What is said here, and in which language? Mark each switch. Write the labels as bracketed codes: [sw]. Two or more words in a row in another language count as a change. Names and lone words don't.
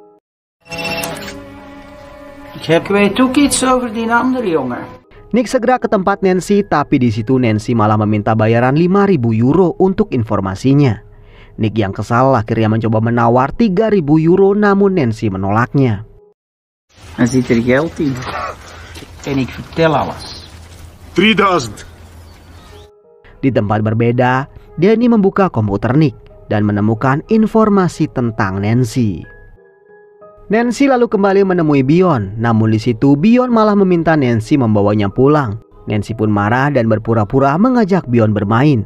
[id] Nick segera ke tempat Nancy, tapi di situ Nancy malah meminta bayaran 5.000 euro untuk informasinya. Nick yang kesal akhirnya mencoba menawar 3.000 euro, namun Nancy menolaknya. [nl] Hij ziet er geld in. En ik vertel alles. 3000. [id] Di tempat berbeda, Danny membuka komputer Nick dan menemukan informasi tentang Nancy. Nancy lalu kembali menemui Bion, namun di situ Bion malah meminta Nancy membawanya pulang. Nancy pun marah dan berpura-pura mengajak Bion bermain.